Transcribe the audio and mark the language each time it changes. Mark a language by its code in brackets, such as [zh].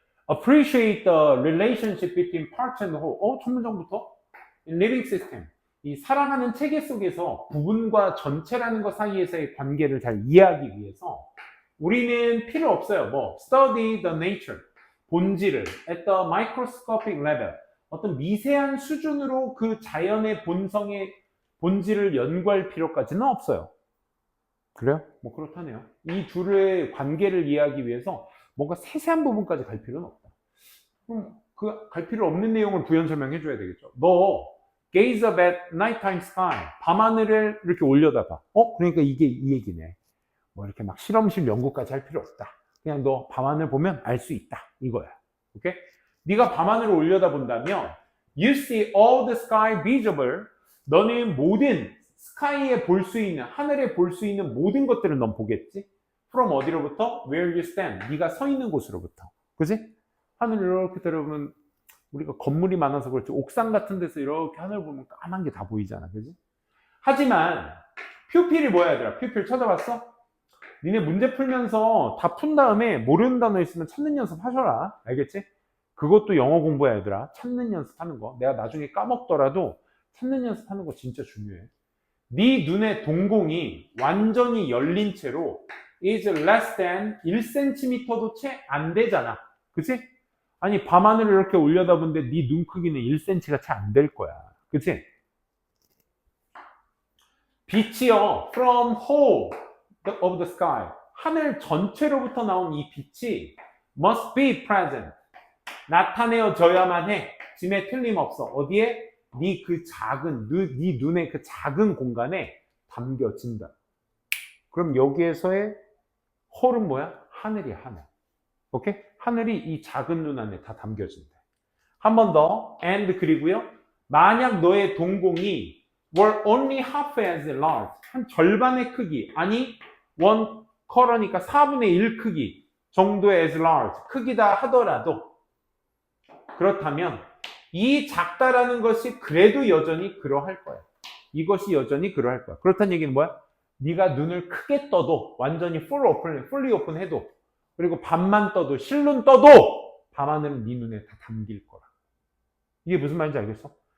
[en] Appreciate the relationship between parts and whole. [ko] 첫 문장부터 [en] In living system. [ko] 이 살아가는 체계 속에서 부분과 전체라는 것 사이에서의 관계를 잘 이해하기 위해서 우리는 필요 없어요. Study the nature. [en] 본질을 at the microscopic level. [ko] 어떤 미세한 수준으로 그 자연의 본질을 연구할 필요까지는 없어요. 그래요? 그렇다네요. 이 둘의 관계를 이해하기 위해서 뭔가 세세한 부분까지 갈 필요는 없다. 그럼 그 갈 필요 없는 내용을 부연 설명해 줘야 되겠죠. [en] 너 gaze up at nighttime sky. [ko] 밤하늘을 이렇게 올려다봐. 그러니까 이게 이 얘기네. 이렇게 막 실험실 연구까지 할 필요 없다. 그냥 너 밤하늘 보면 알 수 있다. 이거야. 오케이? 네가 밤하늘을 올려다본다면 [en] you see all the sky visible. [ko] 너는 모든 스카이에 볼 수 있는, 하늘에 볼 수 있는 모든 것들을 넌 보겠지? [en] from 어디로부터? where you stand. [ko] 네가 서 있는 곳으로부터. 그지? 하늘을 이렇게 들어보면 우리가 건물이 많아서 그렇지 옥상 같은 데서 이렇게 하늘 보면 까만 게 다 보이잖아. 그지? 하지만 퓨필이 뭐야 얘들아? 퓨필 찾아봤어? 니네 문제 풀면서 다 푼 다음에 모르는 단어 있으면 찾는 연습 하셔라. 알겠지? 그것도 영어 공부야 얘들아. 찾는 연습하는 거. 내가 나중에 까먹더라도 찾는 연습하는 거 진짜 중요해. 네 눈의 동공이 완전히 열린 채로 [en] is less than [ko] 1cm도 채 안 되잖아. 그치? 아니 밤하늘을 이렇게 올려다보는데 네 눈 크기는 1cm가 채 안 될 거야. 그치? [en] 빛이요 from whole of the sky. [ko] 하늘 전체로부터 나온 이 빛이 [en] must be present. [ko] 나타내어져야만 해. 짐에 틀림없어. 어디에? 네 눈의 그 작은 공간에 담겨진다. 그럼 여기에서의 홀은 뭐야? 하늘이야, 하늘. 오케이? 하늘이 이 작은 눈 안에 다 담겨진다. 한 번 더. and 그리고요. 만약 너의 동공이 [en] were only half as large. [ko] 한 절반의 크기. 아니, 그러니까 4분의 1 크기 정도의 [en] as large. [ko] 크기다 하더라도 그렇다면 이 작다라는 것이 그래도 여전히 그러할 거야. 이것이 여전히 그러할 거야. 그렇다는 얘기는 뭐야? 네가 눈을 크게 떠도 완전히 [en] fully open [ko] 해도 그리고 반만 떠도 실눈 떠도 밤하늘은 네 눈에 다 담길 거라. 이게 무슨 말인지 알겠어?